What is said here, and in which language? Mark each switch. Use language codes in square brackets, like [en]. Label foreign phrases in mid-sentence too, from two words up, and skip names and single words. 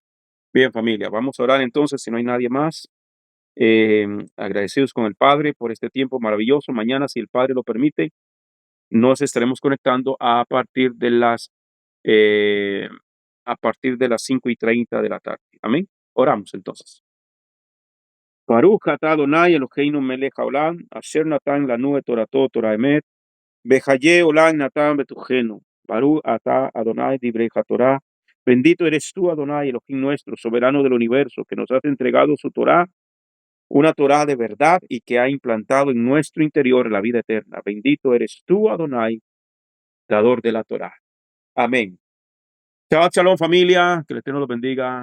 [es] Bien, familia, vamos a orar entonces, si no hay nadie más. Agradecidos con el Padre por este tiempo maravilloso. Mañana, si el Padre lo permite, nos estaremos conectando a partir de las 5:30 de la tarde. Amén. Oramos entonces. [he] ברוך אתה אדוני אלוהינו מלך העולם, אשר נתן לנו את תורתו תורת אמת, וחיי עולם נטע בתוכנו. ברוך אתה אדוני דברי תורה. [es] Bendito eres tú, Adonai, Elohim nuestro, soberano del universo, que nos has entregado su Torah, una Torah de verdad, y que ha implantado en nuestro interior la vida eterna. Bendito eres tú, Adonai, dador de la Torah. Amén. [he] שבת שלום, [es] familia. Que el Eterno los bendiga.